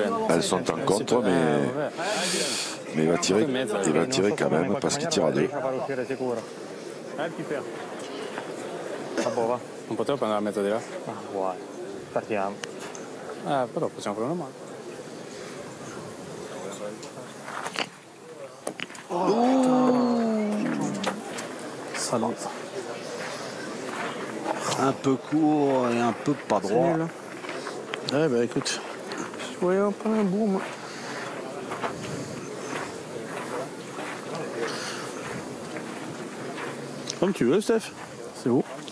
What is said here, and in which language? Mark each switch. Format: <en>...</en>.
<fr>Elles sont en contre, mais il va tirer quand même parce qu'il tire à 2.</fr> <it>Non potevo prendere la mezza di là? Guarda, partiamo. Però possiamo fare una mano.</it> <fr>Un peu court et un peu pas droit. Ouais, bah écoute, je voyais un peu un boom. Comme tu veux, Steph. C'est beau.</fr>